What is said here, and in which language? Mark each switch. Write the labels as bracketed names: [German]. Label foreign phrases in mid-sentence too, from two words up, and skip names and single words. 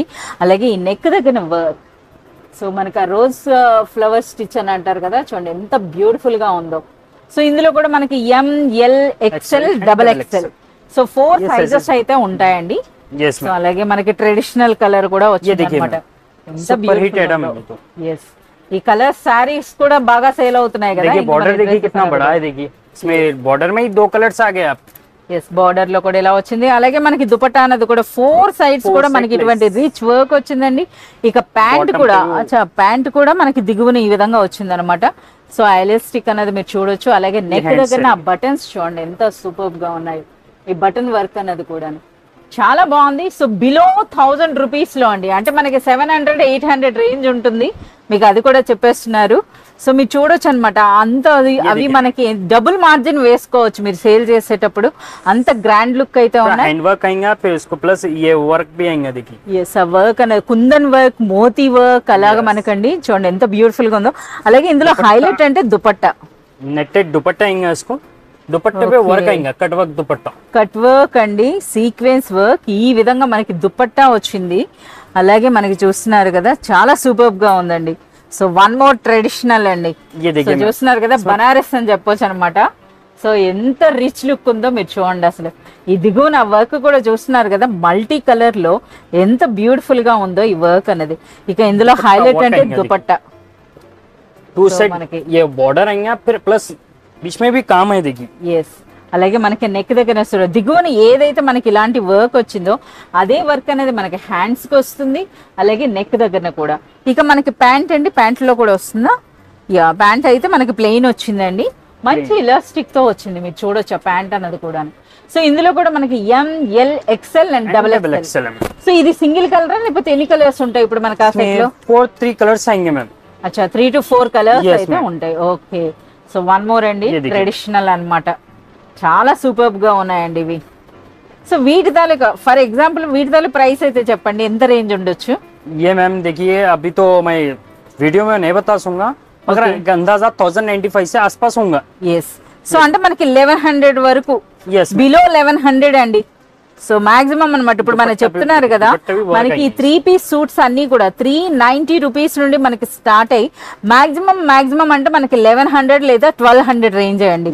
[Telugu] అలాగే ఈ నెక్ దగ్గర వర్క్, సో మనకి ఆ [English] rose flower stitch [Telugu] అని అంటారు కదా, చూడండి ఎంత బ్యూటిఫుల్ గా ఉందో. సో ఇందులో కూడా మనకి [English] M L XL double XL, [Telugu] సో 4 సైజెస్ అయితే ఉంటాయండి. సో అలాగే మనకి [English] traditional color [Telugu] కూడా వచ్చింది అనమాట. ఎంత బ్యూటిఫుల్. ఎస్, ఈ [English] color sarees [Telugu] కూడా బాగా సేల్ అవుతున్నాయి కదా. [Hindi] देखिए बॉर्डर देखिए कितना बड़ा है, देखिए इसमें बॉर्डर में ही 2 कलर्स आ गए आप. [Telugu] ఎస్, బార్డర్ లో కూడా ఇలా వచ్చింది. అలాగే మనకి దుపట్టా అన్నది కూడా 4 సైడ్స్ కూడా మనకి ఇటువంటి రిచ్ వర్క్ వచ్చిందండి. ఇక ప్యాంట్ కూడా, అచ్చా ప్యాంట్ కూడా మనకి దిగువన ఈ విధంగా వచ్చింది అనమాట. సో ఎలాస్టిక్ అనేది మీరు చూడొచ్చు. అలాగే నెక్ దగ్గర ఆ బటన్స్ చూడండి ఎంత సూపర్ గా ఉన్నాయి. ఈ [English] button work [Telugu] అన్నది కూడా చాలా బాగుంది. సో [English] below 1000 rupees [Telugu] లో అండి, అంటే మనకి 700 800 రేంజ్ ఉంటుంది. మీకు అది కూడా చెప్పేస్తున్నారు. సో మీరు చూడొచ్చు అనమాట. అంత అవి మనకి [English] double margin [Telugu] వేసుకోవచ్చు మీరు సేల్ చేసేటప్పుడు. అంత [English] grand look [Telugu] అయితే ఉన్నాయి. [English] hand work [Hindi] आएगा, फिर उसको प्लस ये वर्क भी आएगा. देखिए [Telugu] ఎస్, ఆ వర్క్ అనేది కుందన్ వర్క్, మోతీ వర్క్ అలాగా మనకండి చూడండి ఎంత బ్యూటిఫుల్ గా ఉందో. అలాగే ఇందులో హైలైట్ అంటే దుపట్టా, [Hindi] नेटेड दुपट्टा आएगा. इसको दुपट्टे पे वर्क आएगा, [English] cut work [Hindi] दुपट्टा, [English] cut work [Telugu] అండి, [English] sequence work [Telugu] ఈ విధంగా మనకి దుపట్టా వచ్చింది. అలాగే మనకి చూస్తున్నారు కదా చాలా సూపర్ గా ఉందండి. సో [English] 1 more traditional [Telugu] అండి. సో చూస్తున్నారు కదా బనారస్ అని చెప్పొచ్చు అనమాట. సో ఎంత [English] rich look [Telugu] ఉందో మీరు చూడండి. అసలు ఈ దిగువన వర్క్ కూడా చూస్తున్నారు కదా, [English] multi color [Telugu] లో ఎంత బ్యూటిఫుల్ గా ఉందో ఈ వర్క్ అనేది. ఇక ఇందులో హైలైట్ అంటే దుపట్టా, [Hindi] 2 सेट మనకి ये बॉर्डर आएगा, फिर प्लस बीच में भी काम है. देखिए [Telugu] ఎస్, అలాగే మనకి నెక్ దగ్గర దిగువన ఏదైతే మనకి ఇలాంటి వర్క్ వచ్చిందో అదే వర్క్ అనేది మనకి హ్యాండ్స్ కి వస్తుంది. అలాగే నెక్ దగ్గర కూడా. ఇక మనకి ప్యాంట్ అండి, ప్యాంట్ లో కూడా వస్తుందా? యా, ప్యాంట్ అయితే మనకి ప్లెయిన్ వచ్చిందండి, మంచి ఇలాస్టిక్ తో వచ్చింది. మీరు చూడొచ్చు ఆ ప్యాంట్ అన్నది కూడా. సో ఇందులో కూడా మనకి [English] M L XL and double XL. [Telugu] సో ఇది [English] single color [Telugu] లేకపోతే ఎన్ని కలర్స్ ఉంటాయి ఇప్పుడు మనకి ఆ సెట్ లో? [Hindi] 3 కలర్స్ आएंगे मैम. [Telugu] అచ్చా, 3 to 4 కలర్స్ అయితే ఉంటాయి. ఓకే, సో [English] 1 more [Telugu] అండి, ట్రెడిషనల్ అన్నమాట. చాలా సూపర్ గా ఉన్నాయండి ఇవి. సో వీటి తాలూకా [English] for example [Telugu] వీటి తాలూకా ప్రైస్ అయితే చెప్పండి, ఎంత రేంజ్ ఉండొచ్చు? [Hindi] ये मैम देखिए अभी तो मैं वीडियो में नहीं बता सकूंगा, मगर अंदाजा 1095 से आसपास होगा. [Telugu] ఎస్, సో అంటే మనకి 1100 వరకు, [English] Yes, [Telugu] బిలో 1100 అండి. సో మాక్సిమం అనమాట. ఇప్పుడు మనం చెప్తున్నారు కదా మనకి [English] 3 piece suits [Telugu] అన్ని కూడా 390 రూపీస్ నుండి మనకి స్టార్ట్ అయ్యి మాక్సిమం అంటే మనకి 1100 లేదా 1200 రేంజ్ అండి.